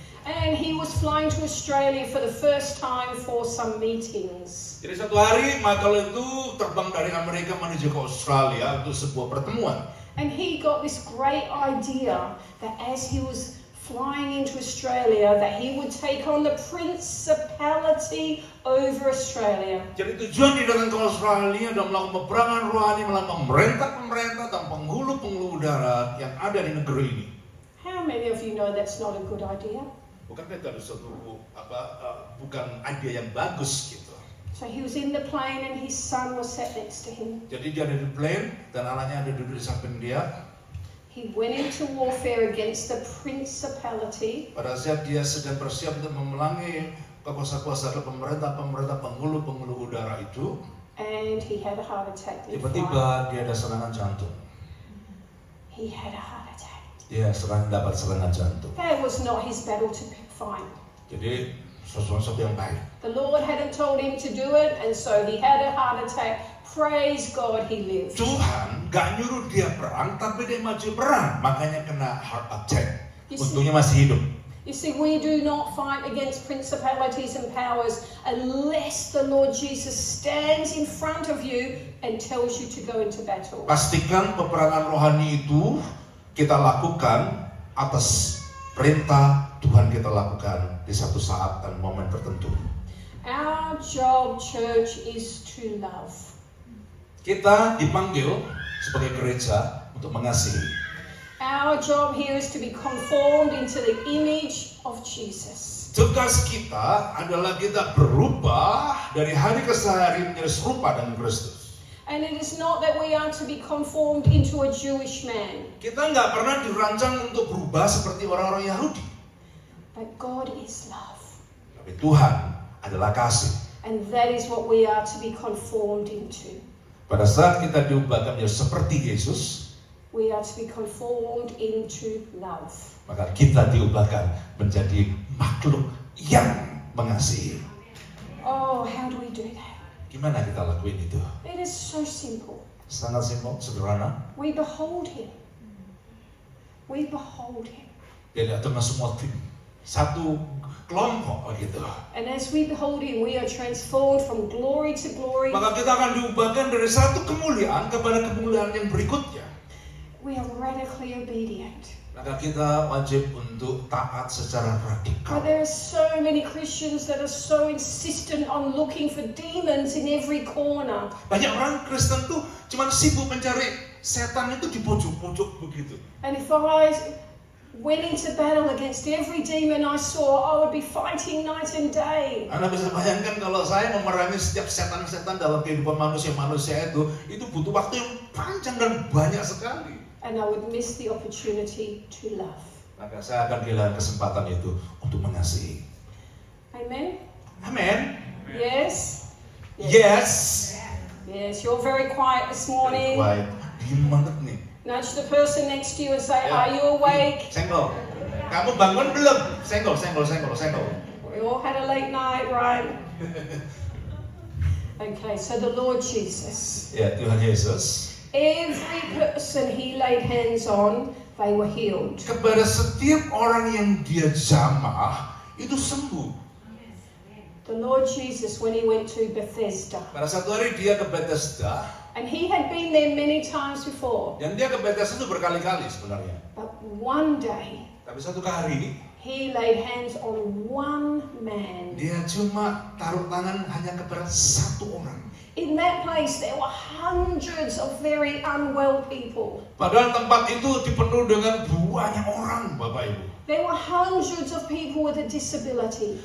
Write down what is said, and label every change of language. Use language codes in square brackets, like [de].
[en] And he was flying to Australia for the first time for some meetings. [id] Jadi satu hari Michael itu terbang dari Amerika menuju ke Australia untuk sebuah pertemuan. [en] And he got this great idea that as he was flying into Australia, that he would take on the principality over Australia. [id] Jadi tujuan dia datang ke Australia dan melakukan peperangan rohani melawan pemerintah-pemerintah dan penghulu-penghulu udara yang ada di negeri ini. [en] How many of you know that's not a good idea? [id] Bukankah itu ada suatu bukan ide yang bagus gitu. [en] So he was in the plane and his son was sat next to him. [id] Jadi dia ada di plane dan anaknya ada duduk di samping dia. [en] He went into warfare against the principality. [id] Pada saat dia sedang bersiap untuk memerangi kekuasaan pemerintah-pemerintah penghulu-penghulu udara itu, [en] And he had a heart attack. in flight. [id] tiba-tiba dia ada serangan jantung. [en] He had a heart attack. [id] Dia dapat serangan jantung. [en] That was not his battle to fight. [id] Jadi sesuatu yang baik. [en] The Lord hadn't told him to do it, and so he had a heart attack. Praise God, he lived. [id] Tuhan gak nyuruh dia perang, tapi dia maju perang, makanya kena heart attack. [en] You see- [id] Untungnya masih hidup. [en] You see, we do not fight against principalities and powers unless the Lord Jesus stands in front of you and tells you to go into battle. [id] Pastikan peperangan rohani itu kita lakukan atas perintah Tuhan, kita lakukan di satu saat dan momen tertentu. [en] Our job, church, is to love. [id] Kita dipanggil sebagai gereja untuk mengasihi. [en] Our job here is to be conformed into the image of Jesus. [id] Tugas kita adalah kita berubah dari hari ke hari menjadi serupa dengan Kristus. [en] And it is not that we are to be conformed into a Jewish man, [id] Kita nggak pernah dirancang untuk berubah seperti orang-orang Yahudi. [en] but God is love. [id] Tapi Tuhan adalah kasih. [en] And that is what we are to be conformed into. [id] Pada saat kita diubahkan menjadi seperti Yesus, [en] We are to be conformed into love. [id] maka kita diubahkan menjadi makhluk yang mengasihi. [en] Oh, how do we do that? [id] Gimana kita lakuin itu? [en] It is so simple. [id] Sangat simpel, sederhana. [en] We behold Him. We behold Him. [id] Dia datang ke semua tim, satu kelompok gitu. [en] And as we behold Him, we are transformed from glory to glory. [id] Maka kita akan diubahkan dari satu kemuliaan kepada kemuliaan yang berikutnya. [en] We are radically obedient. [id] Maka kita wajib untuk taat secara radikal. [en] But there are so many Christians that are so insistent on looking for demons in every corner. [id] Banyak orang Kristen tuh cuma sibuk mencari setan itu di pojok-pojok begitu. [en] And if I went into battle against every demon I saw, I would be fighting night and day. [id] Anda bisa bayangkan kalau saya memerangi setiap setan-setan dalam kehidupan manusia itu butuh waktu yang panjang dan banyak sekali. [en] And I would miss the opportunity to love. [id] Maka saya akan kehilangan kesempatan itu untuk mengasihi. [en] Amen? [id] Amin. [en] Yes? Yes. Yes, you're very quiet this morning. [id] Baik, diem banget nih. [en] Nudge the person next to you and say, [id] Ya. [en] are you awake? [id] Senggol. Kamu bangun belum? Senggol. [en] We all had a late night, right? Okay, so the Lord Jesus. [id] Ya, Tuhan Yesus. [en] Every person He laid hands on, they were healed. [id] Kepada setiap orang yang dia jamah, itu sembuh. [en] The Lord Jesus, when He went to Bethesda, [id] Pada satu hari dia ke Bethesda, [en] and He had been there many times before, [id] dan dia ke Bethesda itu berkali-kali sebenarnya. [en] but one day [id] Tapi satu kali, [en] He laid hands on one man. [id] dia cuma taruh tangan hanya kepada satu orang. [en] In that place, there were hundreds of very unwell people. [id] Padahal tempat itu dipenuhi dengan banyak orang, Bapak Ibu. [en] There were hundreds of people with a disability.